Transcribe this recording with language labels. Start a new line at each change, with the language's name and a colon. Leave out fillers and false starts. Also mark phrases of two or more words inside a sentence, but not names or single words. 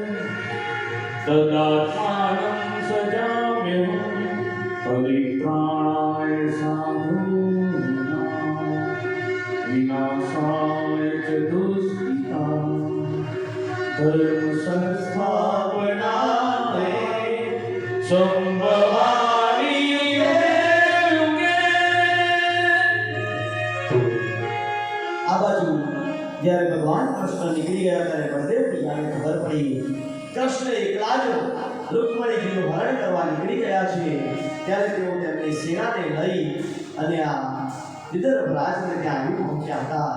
Sanskrit: तदात्मानं सजाम्यहं परित्राणाय साधूनां विनाशाय च दुष्कृतां धर्म संस्थापनाय संभवामि युगे.
Gujarati: આ બાજુ જ્યારે ભગવાન કૃષ્ણ નીકળી ગયા ત્યારે બળદેવ પિતાને ખબર પડી કૃષ્ણ એકલા જ રૂકમણીજીનું હરણ કરવા નીકળી ગયા છે. ત્યારે તેઓ તેમની સેનાને લઈ અને આ વિદર્ભ રાજને ત્યાં આવી પહોંચ્યા હતા.